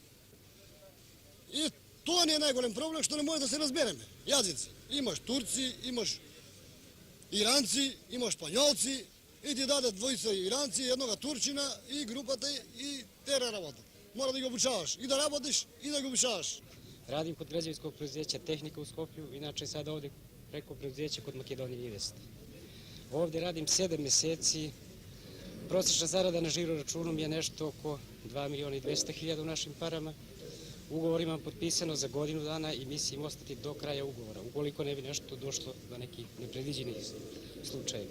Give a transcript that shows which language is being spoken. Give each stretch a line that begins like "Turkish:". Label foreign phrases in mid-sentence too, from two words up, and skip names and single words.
Macedonian: И тоа не е најголем проблем, што не може да се разбереме. Јазици. Имаш турци, имаш Иранци, има шпањолци, и ти даде двојца Иранци, еднога Турчина и групата и тера работа. Мора да ги обучаваш и да работиш и да ги обучаваш.
Bosnian: Radim kod građevinskog preduzeća Tehnika u Skoplju, inače sad ovdje preko preduzeća kod Makedonije Invest. Ovdje radim 7 mjeseci. Prosječna zarada na žiro računu je nešto oko 2.200.000 u našim parama. Ugovor imam potpisano za godinu dana i mislim ostati do kraja ugovora, ukoliko ne bi nešto došlo do nekih nepredviđenih slučajeva.